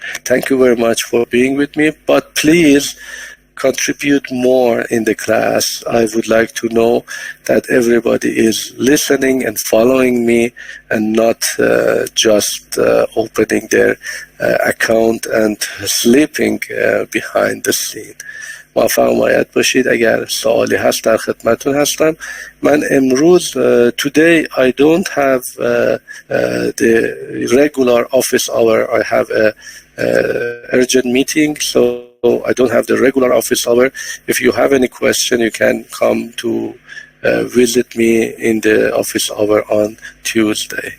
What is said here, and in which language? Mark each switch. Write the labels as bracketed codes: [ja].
[en] Thank you very much for being with me, but please contribute more in the class. I would like to know that everybody is listening and following me and not just opening their account and sleeping behind the scene. [fa] موفق مایت باشید. اگر سوالی هست در خدمتون هستم. من امروز [en] today I don't have the regular office hour. I have a urgent meeting, so I don't have the regular office hour. If you have any question, you can come to visit me in the office hour on Tuesday.